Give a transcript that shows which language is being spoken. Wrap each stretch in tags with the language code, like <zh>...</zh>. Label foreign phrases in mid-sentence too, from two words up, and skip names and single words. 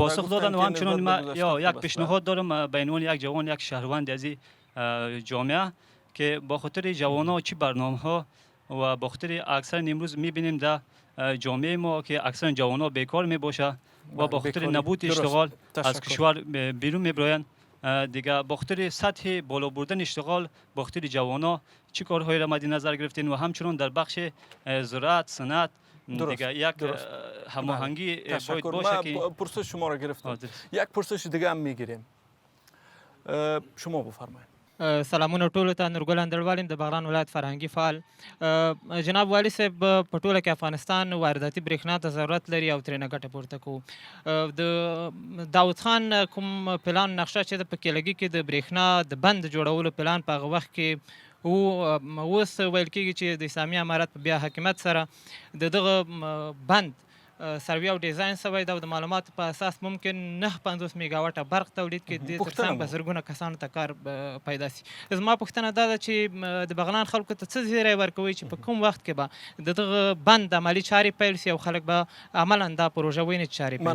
<fa>پاسخ دادن و همچنان ما یک پیشنهاد دارم به عنوان یک جوان یک شهروند از جامعه که با خاطر جوانان چی برنامه‌ها و با خاطر اکثر امروز می‌بینیم در جامعه ما که اکثر جوانان بیکار میباشه و با خاطر نبود اشتغال از کشور بیرون میبرند دیگه با خاطر سطح بالا بردن اشتغال با خاطر جوانان چی کارهایی را مد نظر گرفتین و همچنین در بخش زراعت صنعت دیگه یک هماهنگی باید باشه که پرسش شما را گرفتم یک پرسش دیگه هم میگیریم شما بفرمایید</fa> <ps>سلامونه ټولو ته نورګل اندړوال د بغلان ولایت فرهنګي فعال جناب والي صاحب په ټوله کې افغانستان وارداتي برېښنا ته ضرورت لري او ترېنه ګټه پورته کوو د داود خان کوم پلان نقشه چې د په کېلګي کې د برېښنا د بند جوړولو پلان په هغه وخت کې اوس ویل کېږي چې د اسلامي امارت په بیا حکومت سره د دغه بند سروي او ډیزاین سوی دا د معلوماتو په اساس ممکن 950 میگاواټه برق تولید کړي د ترڅنګ به زرګونه کسانو ته کار پیدا شي زما پوښتنه دا ده چې د بغلان خلکو ته څه زیری ورکوي چې په کوم وخت کې به د دغه بند عملي چارې پیل شي او خلک به عملا دا پروژه ویني چې چارې پیل شي</ps>